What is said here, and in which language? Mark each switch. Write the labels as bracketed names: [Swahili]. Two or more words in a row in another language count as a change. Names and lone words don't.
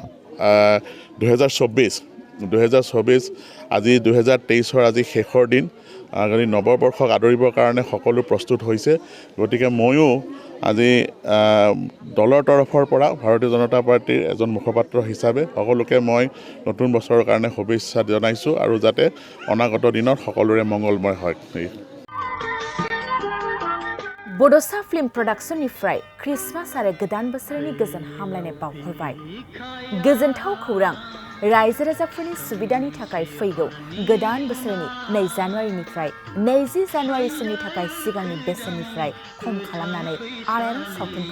[Assamese] 2024 আজি 2023 আজি শেষৰ দিন আজি নৱবৰ্ষক আদৰিবৰ কাৰণে সকলো প্ৰস্তুত হৈছে গতিকে ময়ো আজি দলৰ তৰফৰ পৰা ভাৰতীয় জনতা পাৰ্টীৰ এজন মুখপাত্ৰ হিচাপে সকলোকে মই নতুন বছৰৰ কাৰণে শুভেচ্ছা জনাইছোঁ আৰু যাতে অনাগত দিনত সকলোৰে মংগলময় হয় [Bodo] बड'सा फिल्म प्रडाक्शननिफ्राय क्रिसमास आरो गोदान बोसोरनि गोजोन हामलायनाय बावहरबाय गोजोनथाव खौरां रायजो राजाफोरनि सुबिदानि थाखाय फैगौ गोदान बोसोरनि 2 जानुवारिनिफ्राय 20 जानुवारिसिमनि थाखाय सिगांनि बेसेननिफ्राय खम खालामनानै आलायारन सावथुनखौ